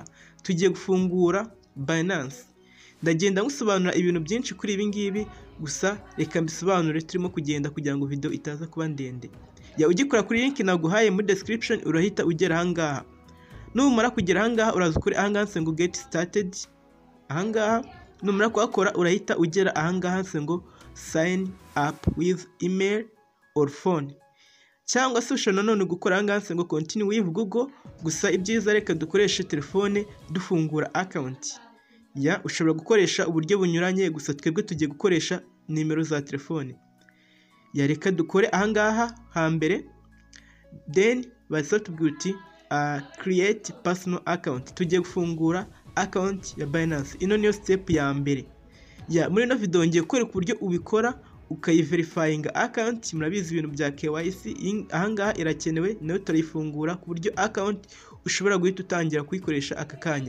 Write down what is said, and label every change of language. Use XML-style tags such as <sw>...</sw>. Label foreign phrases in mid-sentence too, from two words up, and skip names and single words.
<rw>Tugiye gufungura Binance. Ndagenda ngusobanura ibintu byinshi kuri ibi ngibi, gusa reka mbisobanure turimo kugenda kugira ngo video itaza kuba ndende. Ugikora kuri link naguhaye muri description urahita ugera ahangaha. Numara kugera ahangaha uraza kuri ahangaha ngo</rw> <en>get started.</en> <rw>Ahangaha numara kuhakora urahita ugera ahangaha ngo</rw> <en>sign up with email or phone,</en> <rw>cyangwa se ushobora none gukora ahangaha ngo</rw> <en>continue with Google.</en> <rw>Gusa ibyiza reka dukoreshe telefone dufungura account. Ushobora gukoresha uburyo bunyuranye, gusa twebwe tugiye gukoresha nimero za telefone. Reka dukore ahangaha hambere, then bazatubwira uti</rw> <en>create personal account.</en> <rw>Tugiye gufungura account ya Binance. Ino niyo step ya mbere. Muri ino video ngiye kukwereka uburyo ubikora ukayiverifyinga account. Murabizi ibintu bya KYC ahangaha irakenewe, nayo turayifungura ku buryo account ushobora guhita utangira kuyikoresha aka kanya.</rw>